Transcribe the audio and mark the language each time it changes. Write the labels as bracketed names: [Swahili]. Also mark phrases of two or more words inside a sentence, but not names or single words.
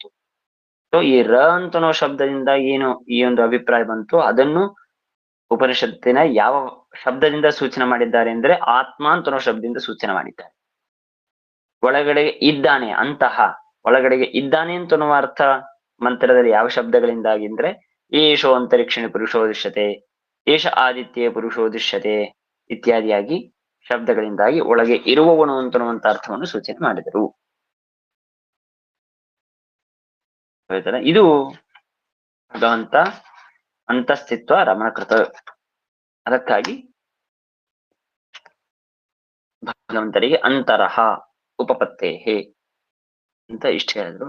[Kannada] ಸೊ ಈ ರ ಅಂತನೋ ಶಬ್ದದಿಂದ ಏನು ಈ ಒಂದು ಅಭಿಪ್ರಾಯ ಬಂತು, ಅದನ್ನು ಉಪನಿಷತ್ತಿನ ಯಾವ ಶಬ್ದದಿಂದ ಸೂಚನೆ ಮಾಡಿದ್ದಾರೆ ಅಂದ್ರೆ ಆತ್ಮ ಅಂತನೋ ಶಬ್ದದಿಂದ ಸೂಚನೆ ಮಾಡಿದ್ದಾರೆ. ಒಳಗಡೆ ಇದ್ದಾನೆ, ಅಂತಹ ಒಳಗಡೆಗೆ ಇದ್ದಾನೆ ಅಂತನೋ ಅರ್ಥ ಮಂತ್ರದಲ್ಲಿ ಯಾವ ಶಬ್ದಗಳಿಂದಾಗಿ ಅಂದ್ರೆ [Sanskrit] ಏಷೋ ಅಂತರಿಕ್ಷಿಣಿ ಪುರುಷೋ ದೃಶ್ಯತೆ, ಏಷ ಆದಿತ್ಯ ಪುರುಷೋ ದೃಶ್ಯತೆ [Kannada] ಇತ್ಯಾದಿಯಾಗಿ ಶಬ್ದಗಳಿಂದಾಗಿ ಒಳಗೆ ಇರುವವನು ಅಂತನ್ನುವಂತ ಅರ್ಥವನ್ನು ಸೂಚನೆ ಮಾಡಿದರು. ಇದು ಭಗವಂತ ಅಂತಸ್ಥಿತ್ವ ರಮಣಕೃತ. ಅದಕ್ಕಾಗಿ ಭಗವಂತರಿಗೆ [Sanskrit] ಅಂತರಹ ಉಪಪತ್ತೇಹೇ [Kannada] ಅಂತ ಇಷ್ಟ ಹೇಳಿದ್ರು.